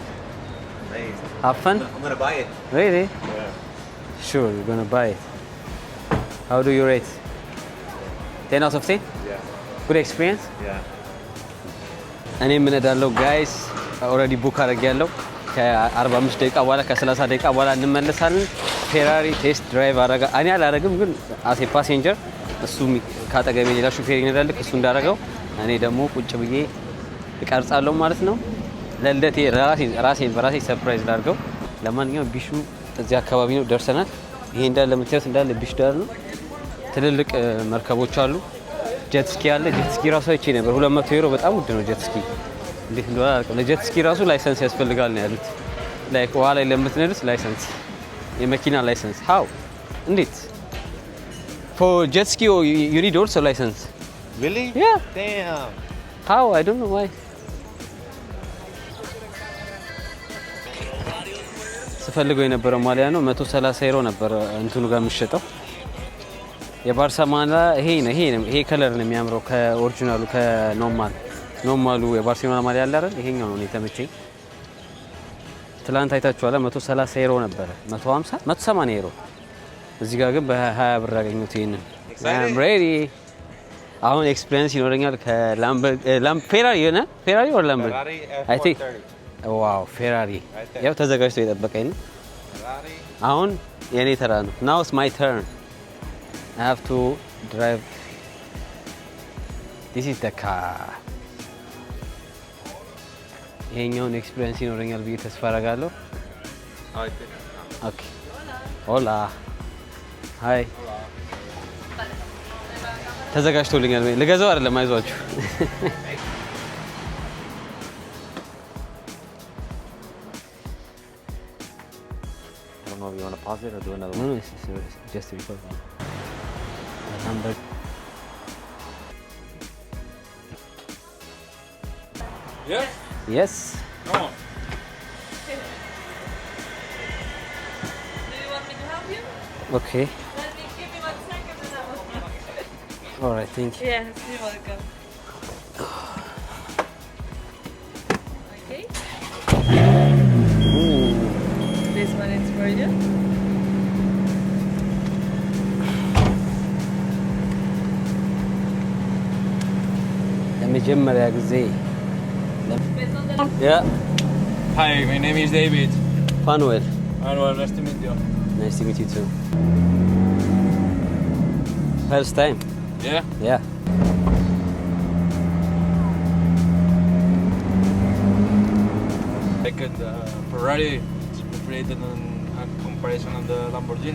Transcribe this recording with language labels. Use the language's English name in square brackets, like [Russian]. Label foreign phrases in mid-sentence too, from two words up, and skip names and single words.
[English] Nice. Have fun? I'm gonna buy it. Really? Yeah. Sure, you're gonna buy it. How do you rate? 10 out of 10? Yeah. Good experience? Yeah. [Amharic] እኔ ምን እዳለሁ ጋይስ፣ [English] already book [Amharic] አድርጌያለሁ። ከ45 ደቂቃ በኋላ ከ30 ደቂቃ በኋላ እንመለሳለን። [English] Ferrari test drive [Amharic] አረጋ። እኔ አላረግም ግን አሴ ፓሴንጀር እሱ ካጠገቤ ሌላ ሹፌር ይነዳል። እሱ እንዳረገው እኔ ደግሞ ቁጭ ብዬ እቀርጻለሁ ማለት ነው። ለልደቴ ራሴን በራሴ ሰርፕራይዝ ላድርገው። ለማንኛውም ቢሹ እዚህ አካባቢ ነው ደርሰናል። ይሄ እንዳለ የምታዩት እንዳለ ቢሽ ዳር ነው። ትልልቅ መርከቦች አሉ። [English] jet ski [Amharic] አለ። [English] jet ski [Amharic] ራሱ አይቼ ነበር 200 ዩሮ በጣም ውድ ነው [English] jet ski። [Amharic] እንዴት እንደሆነ አላውቅም። ለጀት ስኪ ራሱ ላይሰንስ ያስፈልጋል ነው ያሉት። ላይክ ውሃ ላይ ለምትነዱት ላይሰንስ፣ የመኪና ላይሰንስ። ሃው እንዴት [English] for jet ski you need also license? Really? Yeah. Damn. How? I don't know why. [Amharic] ስፈልገው የነበረው ማሊያ ነው 130 ዩሮ ነበር እንትኑ ጋር የሚሸጠው። የባርሳ ማሊያ ይሄ ከለር ነው የሚያምረው ከኦሪጂናሉ ከኖርማሉ የባርሴሎና ማሊያ አለ አይደል? ይሄኛው ነው የተመቸኝ። ትላንት አይታችኋል 130 ዩሮ ነበር 150 180 ዩሮ። እዚህ ጋር ግን በ20 ብር አገኘሁት ይሄንን። [English] I'm ready። [Amharic] አሁን ኤክስፒሪየንስ ይኖረኛል ፌራሪ የሆነ ፌራሪ or ላምበርጊኒ [English] I think [Amharic] ዋው ፌራሪ ያው ተዘጋጅቶ የጠበቀኝ ነው። አሁን የኔ ተራ ነው። [English] now it's my turn. I have to drive. This is the car. [Amharic] ይሄኛውን ኤክስፒሪየንስ ይኖረኛል ብዬ ተስፋ አደርጋለሁ። ኦኬ ሆላ ሃይ ተዘጋጅቶልኛል። ልገዛው አይደለም አይዟችሁ። [English] I don't know if you want to pause it or do another one. No, it's just record. Number. Yes? Yes. No. Do you want me to help you? Okay. Let me give me 1 second and I will. All right, thank you. Yes, you're welcome. Okay. Ooh. This one is for you. [Amharic] ለመጀመሪያ ጊዜ Yeah. [English] Hi, my name is David. Fanuel. Anwar, nice to meet you. Nice to meet you too. First time. Yeah? Yeah. Like the Ferrari, it's rated on a comparison on the Lamborghini.